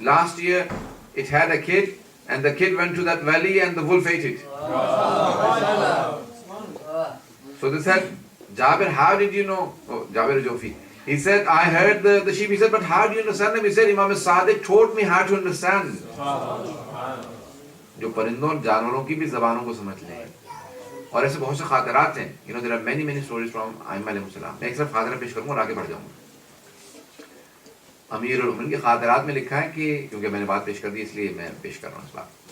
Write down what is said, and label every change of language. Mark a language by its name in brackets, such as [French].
[English] Last year it had a kid, and the kid went to that valley and the wolf ate it. So they said, Jabir, how did you know? Oh, Jabir Jofi. He said, I heard the sheep. He said, but how do you understand them? He said, Imam Sadiq taught me how to understand. [Urdu] جو پرندوں اور جانوروں کی بھی زبانوں کو سمجھ لیں. اور ایسے بہت سے خاطرات ہیں. [English] There are many stories from Aimma alayhi salam. [Urdu] میں ایک صرف خاطرہ پیش کروں گا اور آگے بڑھ جاؤں گا. امیر المومنین کے خاطرات میں لکھا ہے کہ کیونکہ میں نے بات پیش کر دی اس لیے میں پیش کر رہا ہوں اس بات.